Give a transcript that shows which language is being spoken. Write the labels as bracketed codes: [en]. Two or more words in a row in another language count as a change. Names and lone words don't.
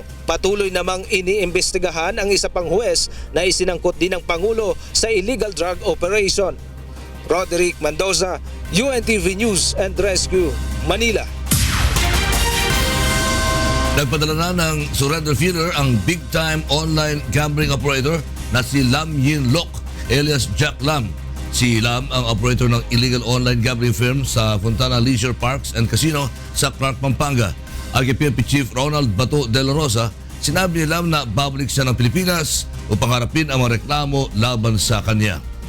[tl] Patuloy namang iniimbestigahan ang isa pang huwes na isinangkot din ng Pangulo sa [en] illegal drug operation. [tl] Roderick Mendoza, UNTV News and Rescue, Manila. Nagpadala na ng [en] surrender feeder [tl] ang [en] big-time online gambling operator [tl] na si Lam Yin Lok alias Jack Lam. Si Lam ang operator ng [en] illegal online gambling firm [tl] sa Fontana Leisure Parks and Casino sa Clark, Pampanga. Ang PNP Chief Ronald Bato de la Rosa, sinabi ni Lam na babalik siya ng Pilipinas upang harapin ang mga reklamo laban sa kanya.